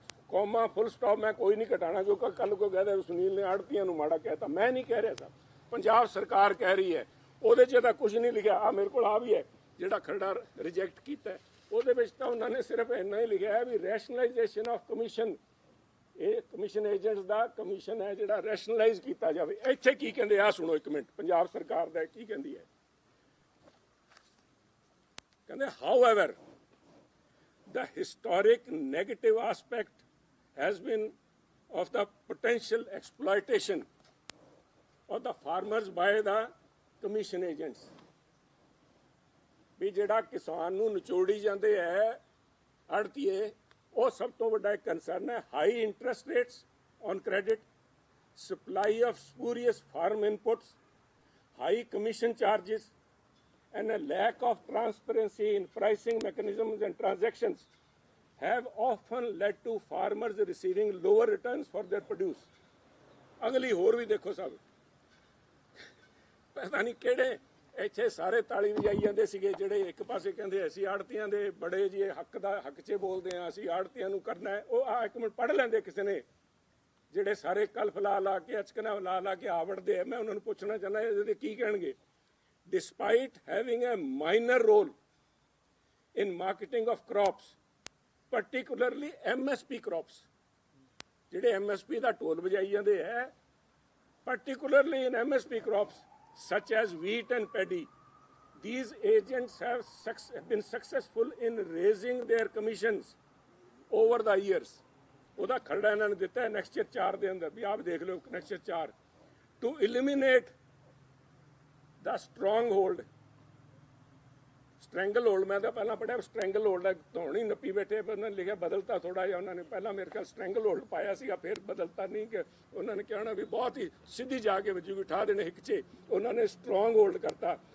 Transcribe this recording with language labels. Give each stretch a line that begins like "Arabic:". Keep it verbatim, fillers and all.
Punjabi: Comma full stop ਮੈਂ ਕੋਈ ਨਹੀਂ ਘਟਾਣਾ, ਜੋ ਕੱਲ ਕੋਈ ਕਹਦਾ ਸੁਨੀਲ ਨੇ ਆੜਤੀਆਂ ਨੂੰ ਮਾੜਾ ਕਹਿਤਾ, ਮੈਂ ਨਹੀਂ ਕਹਿ ਰਿਹਾ ਸਾਹਿਬ, ਪੰਜਾਬ ਸਰਕਾਰ ਕਹਿ ਰਹੀ ਹੈ, ਉਹਦੇ 'ਚ ਤਾਂ ਕੁਝ ਨਹੀਂ ਲਿਖਿਆ। ਆ ਮੇਰੇ ਕੋਲ ਆ ਵੀ ਹੈ ਜਿਹੜਾ ਖਰੜਾ ਰਿਜੈਕਟ ਕੀਤਾ ਹੈ, ਉਹਦੇ ਵਿੱਚ ਤਾਂ ਉਹਨਾਂ ਨੇ ਸਿਰਫ ਇੰਨਾ ਹੀ ਲਿਖਿਆ ਹੈ ਵੀ
English: rationalisation of commission,
Punjabi: ਇਹ ਕਮਿਸ਼ਨ ਏਜੰਟਸ ਦਾ ਕਮਿਸ਼ਨ ਹੈ ਜਿਹੜਾ ਰੈਸ਼ਨਲਾਈਜ਼ ਕੀਤਾ ਜਾਵੇ। ਇੱਥੇ ਕੀ ਕਹਿੰਦੇ ਆ ਸੁਣੋ ਇੱਕ ਮਿੰਟ, ਪੰਜਾਬ ਸਰਕਾਰ ਦਾ ਕੀ ਕਹਿੰਦੀ ਹੈ, ਕਹਿੰਦੇ however
English: the historic negative aspect has been of the potential exploitation of the farmers by the commission agents.
Punjabi: ਵੀ ਜਿਹੜਾ ਕਿਸਾਨ ਨੂੰ ਨਿਚੋੜੀ ਜਾਂਦੇ ਹੈ ਆੜ੍ਹਤੀਏ, ਉਹ ਸਭ ਤੋਂ ਵੱਡਾ ਇੱਕ ਕੰਸਰਨ ਹੈ।
English: High interest rates on credit, supply of spurious farm inputs, high commission charges and a lack of transparency in pricing mechanisms and transactions have often led to farmers receiving lower returns for their produce.
Punjabi: ਅਗਲੀ ਹੋਰ ਵੀ ਦੇਖੋ ਸਾਹਿਬ, ਪਤਾ ਨਹੀਂ ਕਿਹੜੇ ਇੱਥੇ ਸਾਰੇ ਤਾਲੀ ਵਜਾਈ ਜਾਂਦੇ ਸੀਗੇ, ਜਿਹੜੇ ਇੱਕ ਪਾਸੇ ਕਹਿੰਦੇ ਅਸੀਂ ਆੜ੍ਹਤੀਆਂ ਦੇ ਬੜੇ ਜੀ ਹੱਕ ਦਾ ਹੱਕ 'ਚ ਬੋਲਦੇ ਹਾਂ, ਅਸੀਂ ਆੜ੍ਹਤੀਆਂ ਨੂੰ ਕਰਨਾ ਹੈ। ਉਹ ਆਹ ਇੱਕ ਮਿੰਟ ਪੜ੍ਹ ਲੈਂਦੇ ਕਿਸੇ ਨੇ, ਜਿਹੜੇ ਸਾਰੇ ਕਲਫ ਲਾ ਲਾ ਕੇ ਅਚਕਨਾ ਲਾ ਲਾ ਕੇ ਆਵੜਦੇ ਆ, ਮੈਂ ਉਹਨਾਂ ਨੂੰ ਪੁੱਛਣਾ ਚਾਹੁੰਦਾ ਇਹਦੇ ਕੀ ਕਹਿਣਗੇ।
English: Despite having a minor role in marketing of crops, particularly M S P crops,
Punjabi: ਜਿਹੜੇ M S P ਦਾ ਢੋਲ ਵਜਾਈ ਜਾਂਦੇ ਹੈ,
English: particularly in M S P crops such as wheat and paddy, these agents have suc- have been successful in raising their commissions over the years.
Punjabi: ਉਹਦਾ ਖਰੜਾ ਇਹਨਾਂ ਨੇ ਦਿੱਤਾ next year ਚਾਰ ਦੇ ਅੰਦਰ, ਵੀ ਆਪ ਦੇਖ ਲਓ ਨੈਕਸਟ ਈਅਰ ਚਾਰ,
English: to eliminate
Punjabi: ਦਾ stronghold, stranglehold, ਮੈਂ ਤਾਂ ਪਹਿਲਾਂ ਪੜ੍ਹਿਆ ਸਟ੍ਰੈਂਗਲ ਹੋਲਡ ਹੈ, ਧੋਣੀ ਨੱਪੀ ਬੈਠੇ, ਪਰ ਉਹਨਾਂ ਨੇ ਲਿਖਿਆ ਬਦਲਤਾ ਥੋੜ੍ਹਾ ਜਿਹਾ, ਉਹਨਾਂ ਨੇ ਪਹਿਲਾਂ ਮੇਰੇ ਖਿਆਲ ਸਟ੍ਰੈਂਗਲ ਹੋਲਡ ਪਾਇਆ ਸੀਗਾ, ਫਿਰ ਬਦਲਤਾ ਨਹੀਂ ਕਿ ਉਹਨਾਂ ਨੇ ਕਹਿਣਾ ਵੀ ਬਹੁਤ ਹੀ ਸਿੱਧੀ ਜਾ ਕੇ ਵਜੂ ਉਠਾ ਦੇਣੇ ਹਿੱਕਚੇ, ਉਹਨਾਂ ਨੇ ਸਟਰੋਂਗ ਹੋਲਡ ਕਰਤਾ।